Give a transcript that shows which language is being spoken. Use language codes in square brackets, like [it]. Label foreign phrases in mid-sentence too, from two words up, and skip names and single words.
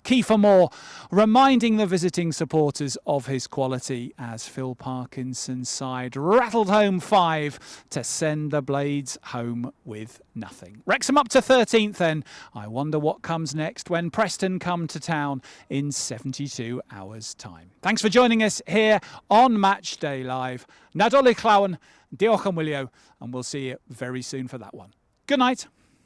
[en] Kiefer Moore reminding the visiting supporters of his quality as Phil Parkinson's side rattled home 5 to send the Blades home with nothing. Wrexham up to 13th then. I wonder what comes next when Preston come to town in 72 hours' time. Thanks for joining us here on Match Day Live. [cy] Nadolig Llawn, diolch am wylio, [en] and we'll see you very soon for that one. Good night.